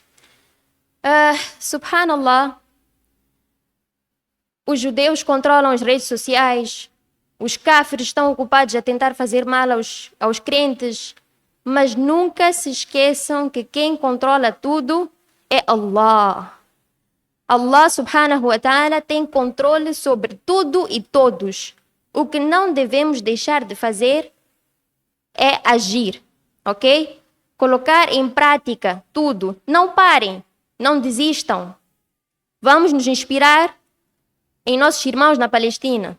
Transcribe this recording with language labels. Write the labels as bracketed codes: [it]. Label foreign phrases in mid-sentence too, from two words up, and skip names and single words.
[pt] Subhanallah, os judeus controlam as redes sociais, os kafirs estão ocupados a tentar fazer mal aos crentes, mas nunca se esqueçam que quem controla tudo é Allah. [ar] الله سبحانه وتعالى [pt] tem controle sobre tudo e todos. O que não devemos deixar de fazer é agir, ok? Colocar em prática tudo. Não parem, não desistam. Vamos nos inspirar em nossos irmãos na Palestina.